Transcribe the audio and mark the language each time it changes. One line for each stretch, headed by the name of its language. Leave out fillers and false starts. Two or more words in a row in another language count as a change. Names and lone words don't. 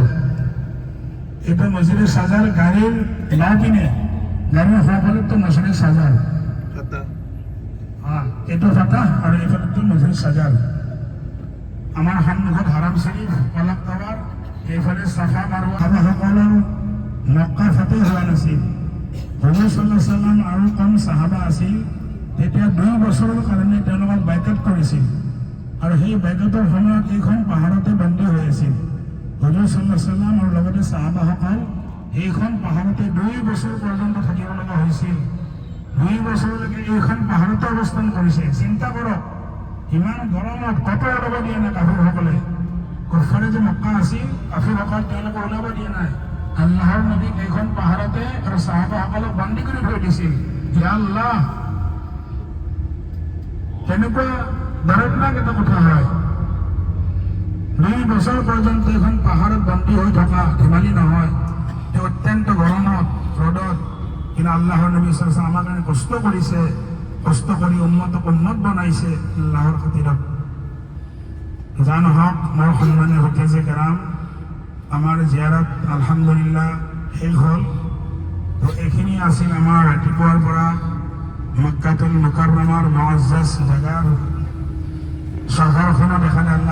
Assamese: এইটো মছজিদে সাজাৰ, গাড়ীৰ বাওঁপিনে, গাড়ীৰ সোঁফালেতো মছজিদে সাজাৰ। এইটো ফাতাহ আৰু এইফালেতো মছজিদে সাজাৰ। আমাৰ সন্মুখত হাৰাম শৰীফ, অলপ টাৱাৰ, এইফালে চাফা মাৰৱা। সাহাবাসকলৰ মক্কা ফাতেহ হোৱা নাছিল। হুজুৰ
Arabic: صلى الله عليه وسلم
Assamese: আৰু কম চাহাবা আছিল, তেতিয়া 2 বছৰৰ কাৰণে তেওঁলোকক বাইকাট কৰিছিল। আৰু সেই বাইকাটৰ সময়ত এইখন পাহাৰতে বন্দী হৈ আছিল। হুজুৰ
Arabic: صلى الله عليه وسلم
Assamese: আৰু লগতে চাহাবাসকল এইখন পাহাৰতে 2 বছৰ পৰ্যন্ত থাকিব লগা হৈছিল। 2 বছৰলৈকে এইখন পাহাৰতে অৱস্থান কৰিছে। চিন্তা কৰক, ইমান গৰমত কত ওলাব দিয়া নাই কাফিৰসকলে। কুফাৰে যে মক্কা আছিল, কাফিৰসকল তেওঁলোকে ওলাব দিয়া নাই। আল্লাহৰ নবীক এইখন পাহাৰতে আৰু চাহাবাসকলক বন্দী কৰি থৈ দিছিল। ইয়া আল্লাহ, তেনেকুৱা দৰ্দনাক এটা কথা হয়। 2 বছৰ পৰ্যন্ত এইখন পাহাৰত বন্দী হৈ থকা ধেমালি নহয়। তেওঁ অত্যন্ত গৰমত, ৰ'দত, কিন্তু আল্লাহৰ নবী
Arabic: صلى الله عليه وسلم
Assamese: আমাৰ কাৰণে কষ্ট কৰিছে। কষ্ট কৰি উম্মতক উন্নত বনাইছে আল্লাহৰ খাতিৰত। যা নহওক, মোৰ সন্মানীয় হুফাজে কেৰাম, আমাৰ জিয়াৰত আলহামদুলিল্লাহ শেষ হ'ল। তো এইখিনি আছিল আমাৰ ৰাতিপুৱাৰ পৰা মক্কাতুল মুকাৰৰমৰ মুআজ্জাজ জাগাৰ চহৰখনত দেখালে আল্লাহ তাআলাই।